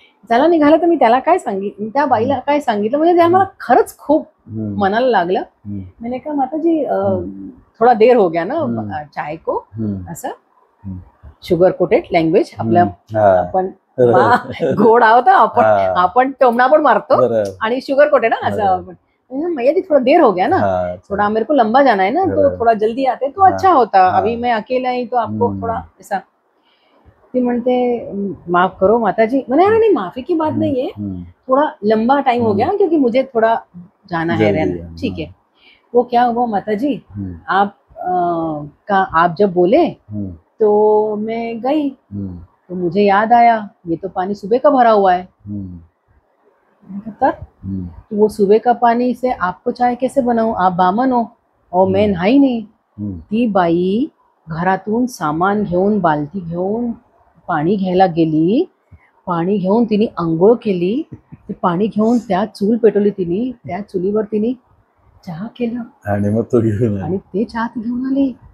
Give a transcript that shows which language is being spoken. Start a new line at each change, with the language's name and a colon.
Marathi: तर मी त्याला काय सांगितलं, त्या बाईला काय सांगितलं म्हणजे त्या मला खरंच खूप मनाला लागलं.
Hindi: मैंने कहा माताजी थोडा देर हो गया ना चाय को,
Marathi: असं शुगर कोटेड लँग्वेज आपल्या, आपण गोड आहोत आपण टोमणा पण मारतो आणि शुगर कोटेड ना असं.
Hindi: मैया जी थोड़ा देर हो गया ना, थोड़ा मेरे को लंबा जाना है ना, तो थोड़ा जल्दी आते तो अच्छा होता. अभी मैं अकेला ही तो आपको थोड़ा ऐसा.
Marathi: ती म्हणते
Hindi: माफ करो माताजी. मैंने नहीं माफी की बात नहीं है, थोड़ा लंबा टाइम हो गया क्योंकि मुझे थोड़ा जाना है रहना. ठीक है. वो क्या हुआ माताजी, आप जब बोले तो मैं गई तो मुझे याद आया ये तो पानी सुबह का भरा हुआ है. तो वो सुबह का पानी से आपको चाय कैसे बनाऊं, आप बामन हो और मैं
Marathi: नाही नाही. ती बाई घरातून सामान घेऊन बाल्टी घेऊन पाणी घ्यायला गेली. पाणी घेऊन तिने आंघोळ केली. ते पाणी घेऊन त्या चूल पेटवली तिने, त्या चुलीवर तिने चहा केलं आणि मग तो घेऊन आणि ते चहा घेऊन आली.